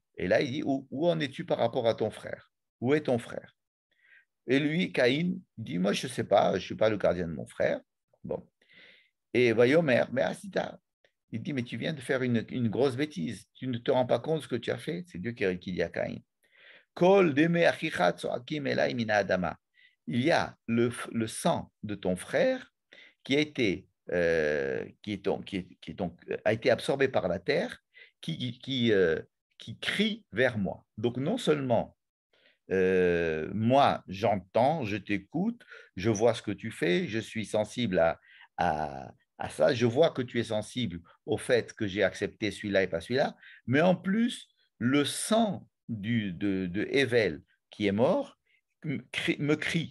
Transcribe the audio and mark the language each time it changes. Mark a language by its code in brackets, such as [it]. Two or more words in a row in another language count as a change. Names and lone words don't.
[fr] Et là, il dit, où en es-tu par rapport à ton frère? Où est ton frère? Et lui, Caïn, dit, moi, je ne sais pas, je ne suis pas le gardien de mon frère. Bon. Et Vayomer, mais Asita, il dit, mais tu viens de faire une grosse bêtise. Tu ne te rends pas compte de ce que tu as fait. C'est Dieu qui dit à Caïn. [he] קול דמי אחיך צועקים אלי מן האדמה. [fr] Il y a le sang de ton frère qui a été, a été absorbé par la terre, qui crie vers moi. Donc non seulement moi j'entends, je t'écoute, je vois ce que tu fais, je suis sensible à ça, je vois que tu es sensible au fait que j'ai accepté celui-là et pas celui-là, mais en plus, le sang de Evel qui est mort me crie.